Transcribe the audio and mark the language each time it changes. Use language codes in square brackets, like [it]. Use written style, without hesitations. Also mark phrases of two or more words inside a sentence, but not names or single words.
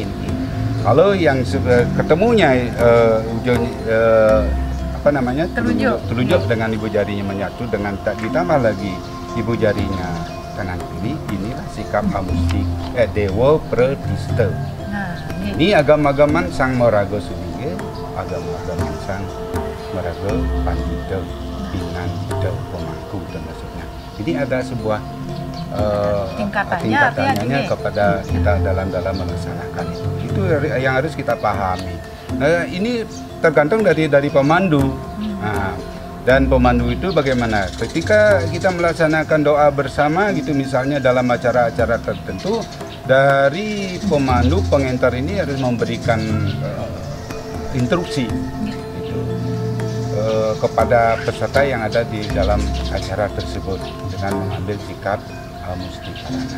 [id] Kalau yang ketemunya apa namanya telunjuk dengan ibu jarinya menyatu dengan ditambah lagi ibu jarinya kanan kiri, inilah sikap dewa pratista. Nah, ini agama-agaman sang Moraga Sudige, agama-agaman sang Moraga Pandita, Pinandita, Pemangku dan maksudnya. Ini ada sebuah tingkatannya kepada kita dalam melaksanakan itu. Itu yang harus kita pahami. Nah, ini tergantung dari pemandu. Nah, dan pemandu itu bagaimana? Ketika kita melaksanakan doa bersama gitu, misalnya dalam acara-acara tertentu, dari pemandu pengantar ini harus memberikan instruksi gitu, kepada peserta yang ada di dalam acara tersebut dengan mengambil sikap amustikarana.